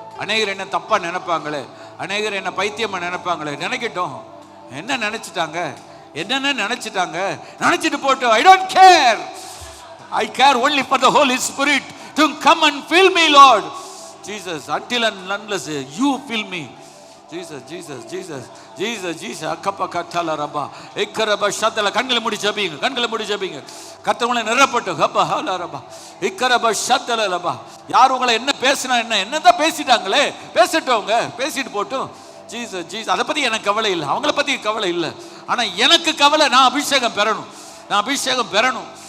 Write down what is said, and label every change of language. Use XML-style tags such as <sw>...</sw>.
<ta>அநேகர் என்ன தப்பா நினைப்பாங்களே, அநேகர் என்ன பைத்தியமா நினைப்பாங்களே, நினைக்கட்டும். என்ன நினைச்சிட்டாங்க, என்னென்ன நினைச்சிட்டாங்க, நினைச்சிட்டு போட்டு.</ta> <en>I don't care. I care only for the Holy Spirit to come and fill me, Lord Jesus, until and unless you fill me. Jesus Jesus Jesus Jesus Jesus akapakatala raba ikkaraba shatala.</en> <ta>கண்களை மூடி ஜெபிங்க, கண்களை மூடி ஜெபிங்க. கர்த்தர் நிரப்பட்டும். கப்பா ஹாலா ரபா இக்கரபா ஷத்தல ரபா. யார் உங்களை என்ன பேசினா என்னதான் பேசிட்டாங்களே, பேசிட்டவங்க பேசிட்டு போட்டும். Jesus Jesus. அதை பத்தி எனக்கு கவலை இல்லை, அவங்கள பத்தி கவலை இல்லை. ஆனா எனக்கு கவலை, நான் அபிஷேகம் பெறணும், நான் அபிஷேகம் பெறணும்.</ta>